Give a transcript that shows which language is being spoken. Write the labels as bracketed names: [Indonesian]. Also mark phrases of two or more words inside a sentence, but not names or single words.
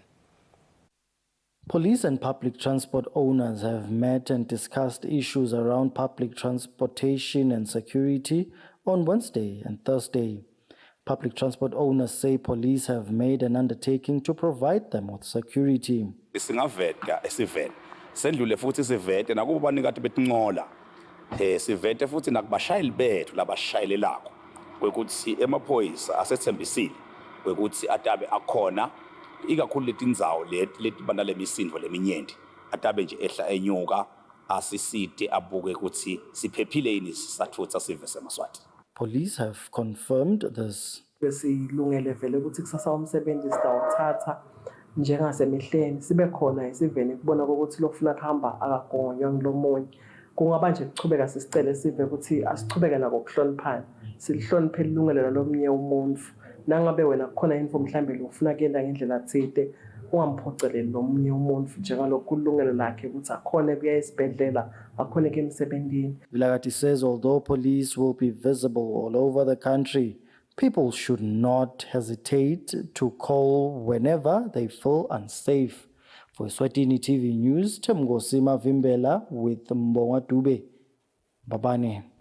[English] Police and public transport owners have met and discussed issues around public transportation and security on Wednesday and Thursday. Public transport owners say police have made an undertaking to provide them with security. [Swati] Singaveta esivete sendlule futhi sivete nakubanikati betinqola sivete futhi nakubashayeli bethu labashayelelako kwekuthi emaphoyisa asethembisile kwekuthi atabe akhona ikakhulu letindzawo leti banale misindvo leminyenti atabe nje ehla enyuka asisite abuke ukuthi siphephile yini sisathutha sive seMaswati. [English] Police have confirmed this. [Swati] Besilungele vele ukuthi kusasa umsebenzi sitawuthatha njengasemihleni sibe khona isivene kubona ukuthi lofuna kuhamba akagonywa ngilomunye kungaba nje kuchubeka sisicele sive ukuthi asichubeke nako kuhloniphana silihloniphe ilungelo lalomunye umuntu nangabe wena kukhona info mhlambe lofuna kuyenda ngendlela thide ungamphoceleli lomunye umuntu njengalokho kulungelo lakhe ukuthi akhona kuya esibhedlela akhona ke emsebenzini. [English] Vilagati says although police will be visible all over the country, people should not hesitate to call whenever they feel unsafe. For Eswatini TV News, Temgosima Vimbela with Mbonga Dube. Babane.